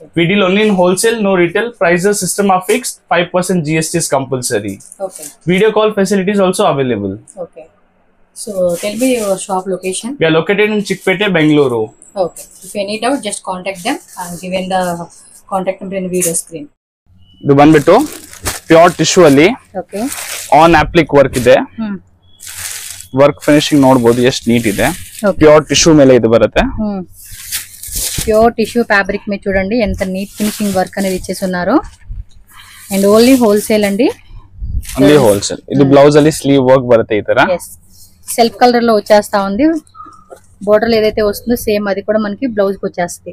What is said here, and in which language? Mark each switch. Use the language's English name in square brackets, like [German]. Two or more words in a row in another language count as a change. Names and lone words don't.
[English] We deal only in wholesale, no retail. Prices system are fixed, 5% GST is compulsory. Okay. Video call facilities also available. Okay. So tell me your shop location. We are located in Chickpete, Bengaluru. Okay. If you need out, just contact them. I'm giving the contact number in the video screen. [Kannada] ಇದು ಬಂದ್ಬಿಟ್ಟು [English] pure tissue [Kannada] ಅಲ್ಲಿ Okay. [English] on applique work [Kannada] ಇದೆ. [English] work finishing [Kannada] ನೋಡಬಹುದು ಎಷ್ಟು ನೀಟ್ ಇದೆ. [English] pure tissue [Kannada] ಮೇಲೆ ಇದು ಬರುತ್ತೆ. [English] pure tissue fabric [Telugu] మీద చూడండి ఎంత [English] neat finishing work [Telugu] అనేది ఇచ్చేస్తున్నారు. [English] and only wholesale అండి. only wholesale. [Kannada] ಇದಿ ಬ್ಲೌಜ್ ಅಲ್ಲಿ [English] sleeve work [Kannada] ಬರುತ್ತೆ ಈ ತರ. [English] yes self color [Telugu] లో వచ్చేస్తా ఉంది. బోర్డర్ ఏదైతే వస్తుందో సేమ్ అది కూడా మనకి బ్లౌజ్ కి వచ్చేస్తుంది.